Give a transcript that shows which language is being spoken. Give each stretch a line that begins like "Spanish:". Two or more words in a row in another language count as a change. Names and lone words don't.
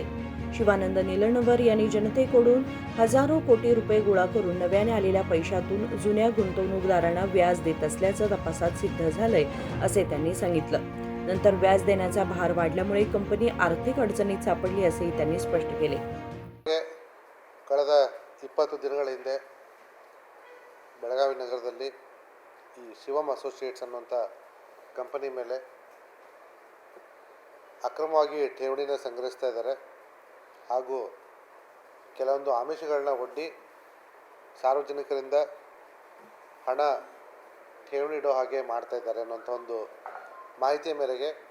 Marathi: शिवानंद निलणवर यांनी जनतेकडून हजारो कोटी रुपये गोळा करून नव्याने आलेल्या पैशातून जुन्या गुंतवणूकदारांना व्याज देत असल्याचं तपासात सिद्ध झालंय, असे त्यांनी सांगितलं. नंतर व्याज देण्याचा भार वाढल्यामुळे कंपनी आर्थिक अडचणीत सापडली, असेही त्यांनी स्पष्ट केले.
Kannada: ಕಳೆದ 20 ದಿನಗಳ ಹಿಂದೆ ಬೆಳಗಾವಿ ನಗರದಲ್ಲಿ ಈ ಶಿವಮ್ ಅಸೋಸಿಯೇಟ್ಸ್ ಅನ್ನುವಂಥ ಕಂಪನಿ ಮೇಲೆ ಅಕ್ರಮವಾಗಿ ಠೇವಣಿನ ಸಂಗ್ರಹಿಸ್ತಾ ಇದ್ದಾರೆ ಹಾಗೂ ಕೆಲವೊಂದು ಆಮಿಷಗಳನ್ನ ಒಡ್ಡಿ ಸಾರ್ವಜನಿಕರಿಂದ ಹಣ ಠೇವಣಿ ಇಡೋ ಹಾಗೆ ಮಾಡ್ತಾ ಇದ್ದಾರೆ ಅನ್ನೋಂಥ ಒಂದು ಮಾಹಿತಿಯ ಮೇರೆಗೆ